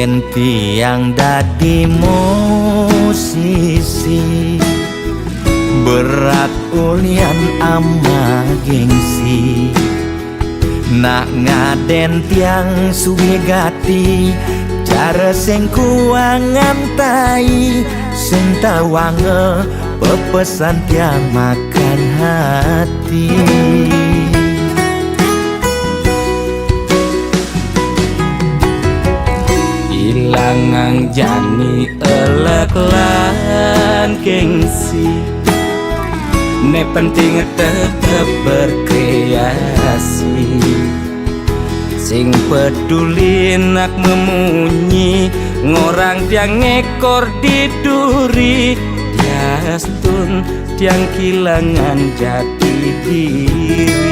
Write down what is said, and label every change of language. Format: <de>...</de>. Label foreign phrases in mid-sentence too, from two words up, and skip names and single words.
<ban>tiang dadi musisi berat ulian ama gengsi nak ngaden tiang suwe gati cara sing kuangan tai sing tawange pepesan tiang</ban> <id>makan hati</id> <ban>ilangang jani elek lan gengsi ne penting tetep berkreasi sing peduli nak memunyi ngorang tiang ngekor diduri yastun tiang kilangan</ban> <id>jati diri</id>